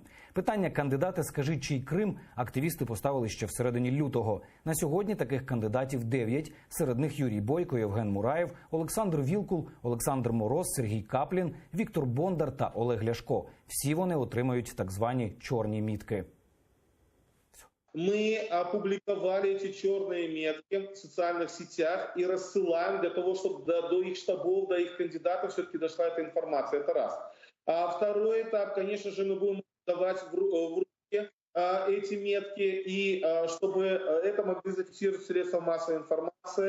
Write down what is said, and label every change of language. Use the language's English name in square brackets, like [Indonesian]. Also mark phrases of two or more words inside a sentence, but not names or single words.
[Ukrainian] Питання «Кандидати, скажіть, чий Крим» активісти поставили ще всередині лютого. На сьогодні таких кандидатів 9. Серед них Юрій Бойко, Євген Мураєв, Олександр Вілкул, Олександр Мороз, Сергій Каплін, Віктор Бондар та Олег Ляшко. Всі вони отримають так звані чорні мітки. [Russian] Мы опубликовали эти черные метки в социальных сетях и рассылаем для того, чтобы до их штабов, до их кандидатов все-таки дошла эта информация. Это раз. А второй этап, конечно же, мы будем давать в руки эти метки, и чтобы это могли зафиксировать средства массовой информации.